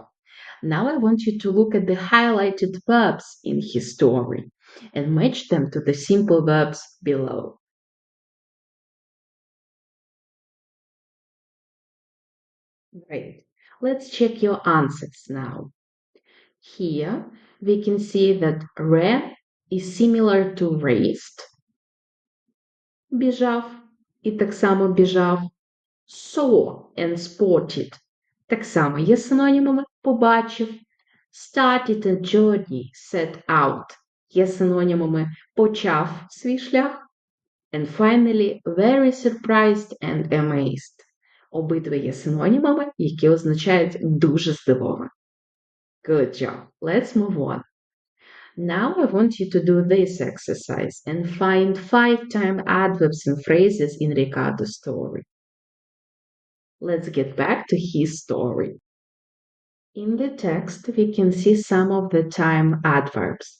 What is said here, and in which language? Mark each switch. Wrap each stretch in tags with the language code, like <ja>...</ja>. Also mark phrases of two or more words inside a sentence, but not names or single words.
<en>Now I want you to look at the highlighted verbs in his story and match them to the simple verbs below. Great. Let's check your answers now. Here we can see that ran is similar to raced,</en> <uk>біжав і так само біжав,</uk> <en>saw and spotted</en> <uk>так само є синонімами побачив,</uk> <en>started a journey, set out</en> <uk>є синонімами почав свій шлях,</uk> <en>and finally very surprised and amazed.</en> <uk>Обидва є синонімами, які означають дуже здивований.</uk> <en>Good job. Let's move on. Now I want you to do this exercise and find 5 time adverbs and phrases in Ricardo's story. Let's get back to his story. In the text, we can see some of the time adverbs.</en>